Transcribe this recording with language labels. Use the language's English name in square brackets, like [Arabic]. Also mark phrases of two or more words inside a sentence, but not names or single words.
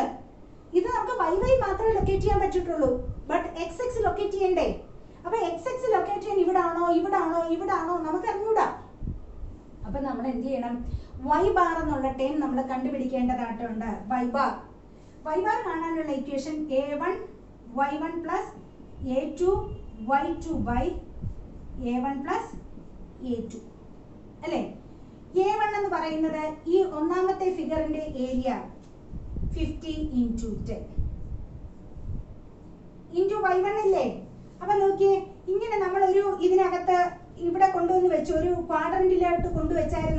[Malayalam] ഇത് നമുക്ക് YY മാത്രമേ ലൊക്കേറ്റ് ചെയ്യാൻ പറ്റിയിട്ടുള്ളൂ. ബട്ട് XX ലൊക്കേറ്റ് ചെയ്യണ്ടേ? അപ്പൊ XX ലൊക്കേറ്റ് ചെയ്യാൻ ഇവിടാണോ ഇവിടാണോ ഇവിടാണോ നമുക്ക് അറിഞ്ഞൂടാ. അപ്പൊ നമ്മൾ എന്ത് ചെയ്യണം? Y ബാർ എന്നുള്ള ടേം നമ്മൾ കണ്ടുപിടിക്കേണ്ടതായിട്ടുണ്ട്. [English] Y bar y bar [Malayalam] കാണാനുള്ള ഇക്വേഷൻ [English] a1 y1 plus a2 y2 by a1 plus a2 [Malayalam] അല്ലേ? a1 എന്ന് പറയുന്നത് ഈ ഒന്നാമത്തെ ഫിഗറിന്റെ ഏരിയ [English] 50 into 10 into y1 [Malayalam] അല്ലേ? അപ്പൊ നോക്കിയേ, ഇങ്ങനെ നമ്മളൊരു ഇതിനകത്ത് ഇവിടെ കൊണ്ടുവന്ന് വെച്ചു, ഒരു ക്വാഡ്രന്റിലോട്ട് കൊണ്ടുവച്ചായിരുന്നു.